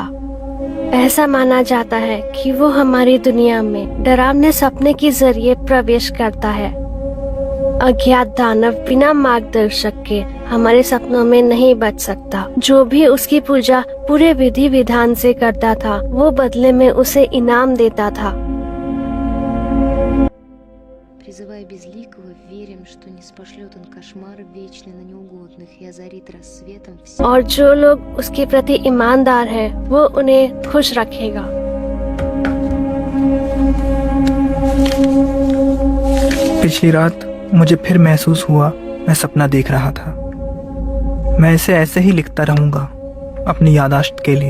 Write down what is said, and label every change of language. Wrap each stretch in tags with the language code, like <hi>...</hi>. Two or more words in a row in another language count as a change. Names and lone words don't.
<hi>ऐसा माना जाता है कि वो हमारी दुनिया में डरावने सपने के जरिए प्रवेश करता है। अज्ञात दानव बिना मार्गदर्शक के हमारे सपनों में नहीं बच सकता। जो भी उसकी पूजा पूरे विधि विधान से करता था, वो बदले में उसे इनाम देता था।</hi> <ru>Призывая безликого, верим, что не спошлет он кошмар вечный на неугодных и озарит рассветом все.</ru> <hi>और जो लोग उसके प्रति ईमानदार हैं, वो उन्हें खुश रखेगा। पिछली रात मुझे फिर महसूस हुआ मैं सपना देख रहा था। मैं इसे ऐसे ही लिखता रहूंगा अपनी याददाश्त के लिए।</hi>